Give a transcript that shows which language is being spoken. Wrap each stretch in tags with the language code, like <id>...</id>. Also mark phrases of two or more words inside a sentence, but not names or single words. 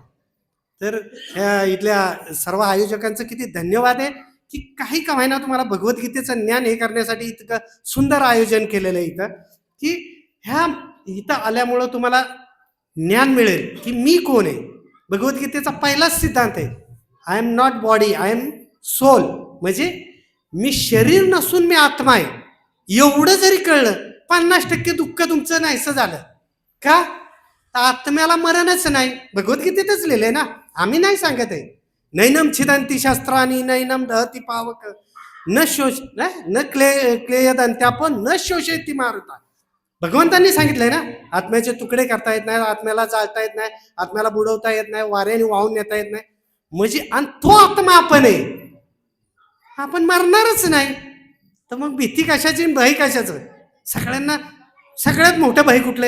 <mr>तर इथल्या सर्व आयोजकांचं किती धन्यवाद आहे की काही का होईना तुम्हाला भगवद्गीतेचं ज्ञान हे करण्यासाठी इतकं सुंदर आयोजन केलेलं आहे इथं, की ह्या इथं आल्यामुळं तुम्हाला ज्ञान मिळेल की मी कोण आहे. भगवद्गीतेचा पहिलाच सिद्धांत आहे,</mr> <en>I am not body, I am soul.</en> <mr>म्हणजे मी शरीर नसून मी आत्मा आहे. एवढं जरी कळलं, 50% दुःख तुमचं नाहीसं झालं. का? आत्म्याला मरणच नाही. भगवद्गीतेतच लिहिलंय ना, आम्ही नाही सांगत आहे.</mr> <sa>नैनम छिदंती शस्त्रानी नैनम दहती पावक न शोष न क्लेयदंत्यापन न शोषयती मारुता.</sa> <mr>भगवंतांनी सांगितलंय ना, आत्म्याचे तुकडे करता येत नाही, आत्म्याला जाळता येत नाही, आत्म्याला बुडवता येत नाही, वाऱ्याने वाहून नेता येत नाही. म्हणजे आणि तो आत्मा आपण आहे, आपण मरणारच नाही. तर मग भीती कशाची, भय कशाचं? सगळ्यांना सगळ्यात मोठं भय कुठलंय?</mr>